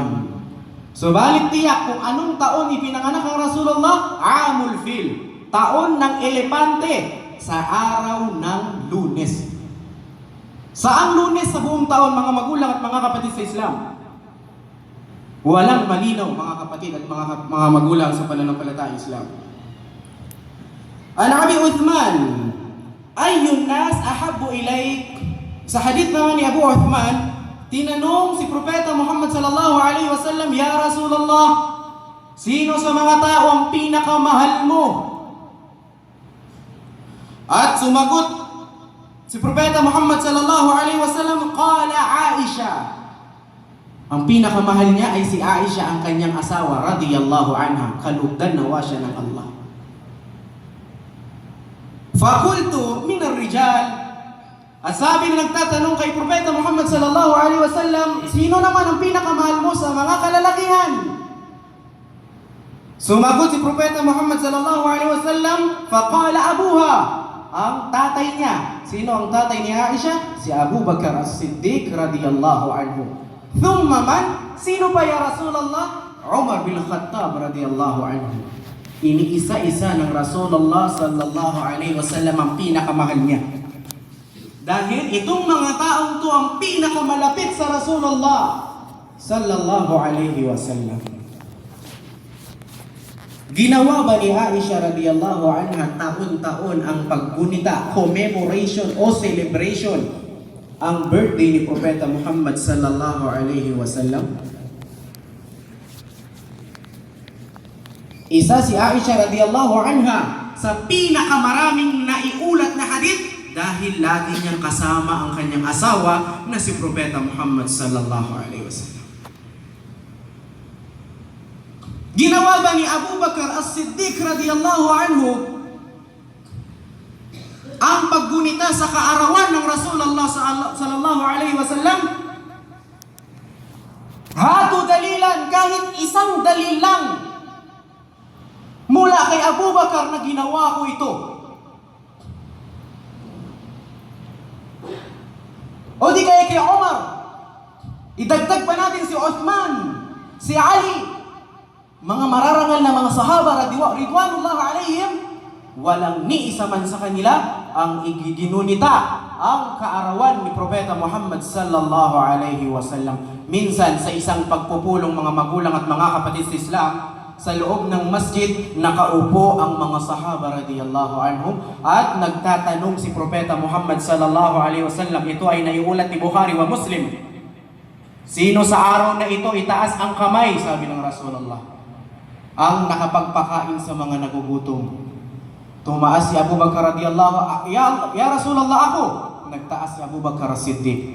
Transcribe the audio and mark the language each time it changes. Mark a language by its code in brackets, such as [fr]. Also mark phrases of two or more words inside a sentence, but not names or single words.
[tl] Subalit tiyak kung anong taon ipinanganak ang Rasulullah, [ar] عام الفيل, [tl] taon ng elepante, sa araw ng Lunes. Saang Lunes sa buong taon, mga magulang at mga kapatid sa Islam? Walang malinaw, mga kapatid at mga magulang sa pananampalatayang Islam. [ar] عن أبي عثمان أي الناس أحب إليك? [tl] Sa hadith naman ni Abu Uthman, tinanong si Propeta Muhammad [ar] صلى الله عليه وسلم, يا رسول الله, [tl] sino sa mga tao ang pinakamahal mo? At sumagot si Propeta Muhammad [ar] صلى الله عليه وسلم قال عائشة. [tl] Ang pinakamahal niya ay si Aisha, ang kanyang asawa, [ar] رضي الله عنها. [tl] Kalugdan nawa siya ng Allah. [ar] فقلت من الرجال. [tl] At sabi na nagtatanong kay Propeta Muhammad [ar] صلى الله عليه وسلم, [tl] sino naman ang pinakamahal mo sa mga kalalakihan? Sumagot si Propeta Muhammad [ar] صلى الله عليه وسلم فقال أبوها, [tl] ang tatay niya. Sino ang tatay ni Aisha? Si Abu Bakar As-Siddiq [ar] رضي الله عنه. ثم من, [tl] sino pa [ar] يا رسول الله? عمر بن خطاب رضي الله عنه. [tl] Iniisa-isa ng Rasulullah [ar] صلى الله عليه وسلم [tl] ang pinakamahal niya. Dahil itong mga taong to ang pinakamalapit sa Rasulullah [ar] صلى الله عليه وسلم. [tl] Ginawa ba ni Aisha [ar] رضي الله عنها [tl] taon-taon ang paggunita, commemoration o celebration ang birthday ni Propeta Muhammad [ar] صلى الله عليه وسلم? [tl] Isa si Aisha [ar] رضي الله عنها [tl] sa pinakamaraming naiulat na hadith dahil lagi niyang kasama ang kanyang asawa na si Propeta Muhammad [ar] صلى الله عليه وسلم. [tl] Ginawa ba ni Abu Bakar As-Siddiq [ar] رضي الله عنه [tl] ang paggunita sa kaarawan ng Rasulullah [ar] صلى الله عليه وسلم? هاتوا دليلا, [tl] kahit isang dalil lang mula kay Abu Bakar na ginawa ko ito. O di kaya kay Umar, idagdag pa natin si Uthman, si Ali, mga mararangal na mga sahaba [ar] رضوان الله عليهم. [tl] Walang ni isa man sa kanila ang igiginunita ang kaarawan ni Propeta Muhammad [ar] صلى الله عليه وسلم. [tl] Minsan sa isang pagpupulong mga magulang at mga kapatid sa Islam, sa loob ng masjid, nakaupo ang mga sahaba [ar] رضي الله عنهم [tl] at nagtatanong si Propeta Muhammad [ar] صلى الله عليه وسلم. [tl] Ito ay naiulat ni Bukhari wa Muslim. Sino sa araw na ito itaas ang kamay, sabi ng Rasulullah, ang nakapagpakain sa mga nagugutom? Tumaas si Abu Bakar [ar] رضي الله يا رسول الله, [tl] ako. Nagtaas si Abu Bakar As-Siddiq.